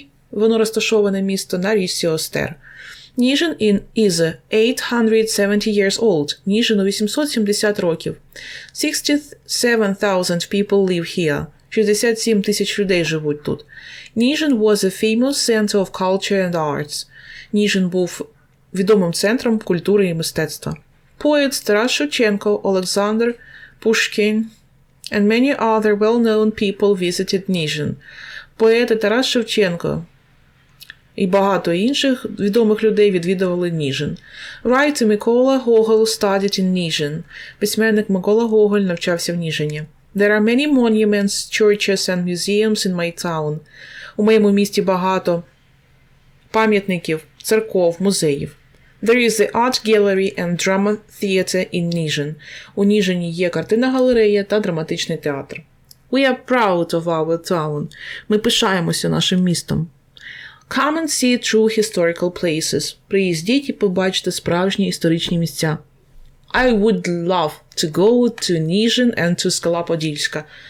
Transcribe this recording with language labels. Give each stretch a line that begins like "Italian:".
Ukrainian: Воно розташоване місто на річці Остер.
English: Ніжин is 870 years old.
Ukrainian: Ніжину 870 років.
English: 67,000 people live here.
Ukrainian: 67 тисяч людей живуть тут.
English: Ніжин was a famous center of culture and arts.
Ukrainian: Ніжин був відомим центром культури і мистецтва.
English: Poets Тарас Шевченко, Олександр Пушкін and many other well-known people visited Ніжин.
Ukrainian: Поети Тарас Шевченко і багато інших відомих людей відвідували Ніжин.
English: Writer Микола Гоголь studied in Ніжин.
Ukrainian: Письменник Микола Гоголь навчався в Ніжині.
English: There are many monuments, churches and museums in my town.
Ukrainian: У моєму місті багато пам'ятників, церков, музеїв.
English: There is the art gallery and drama theater in Ніжин.
Ukrainian: У Ніжині є картинна галерея та драматичний театр.
English: We are proud of our town.
Ukrainian: Ми пишаємося нашим містом.
English: Come and see true historical places.
Ukrainian: Приїздіть і побачте справжні історичні місця.
English: I would love to go to Ніжин and to Скала-Подільська.